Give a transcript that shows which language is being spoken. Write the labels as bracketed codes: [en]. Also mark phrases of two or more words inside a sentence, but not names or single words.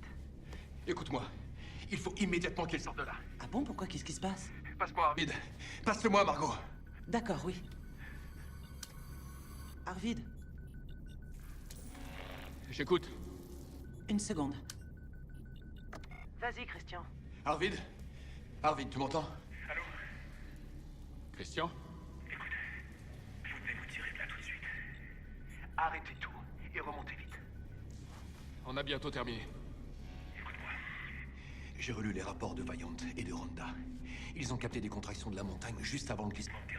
[fr] Écoute-moi, il faut immédiatement qu'ils sortent de là. Ah bon, pourquoi? Qu'est-ce qui se passe? Passe-moi Arvid. Passe-le-moi, Margot. D'accord, oui. Arvid, J'écoute. une seconde. Vas-y, Christian. Arvid? Arvid, tu m'entends? Allô? Christian? Écoute, vous devez vous tirer de là tout de suite. Arrêtez tout et remontez vite. On a bientôt terminé. Écoute-moi. J'ai relu les rapports de Vaillant et de Ronda. Ils ont capté des contractions de la montagne juste avant le glissement de terrain.